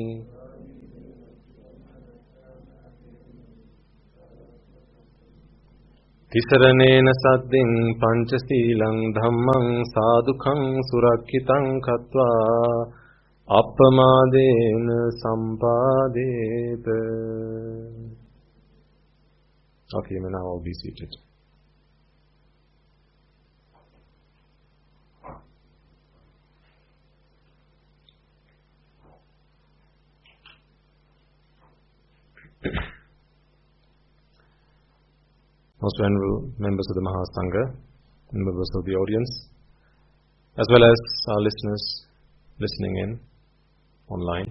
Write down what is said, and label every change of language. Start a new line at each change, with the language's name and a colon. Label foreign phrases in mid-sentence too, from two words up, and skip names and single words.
Pali: Tisaranena saddin panchasilang dhammang sadhukhang surakkitang katva appamadena sampadeta.
English: Okay, now I'll be seated. Most venerable members of the Mahasangha, members of the audience, as well as our listeners listening in online.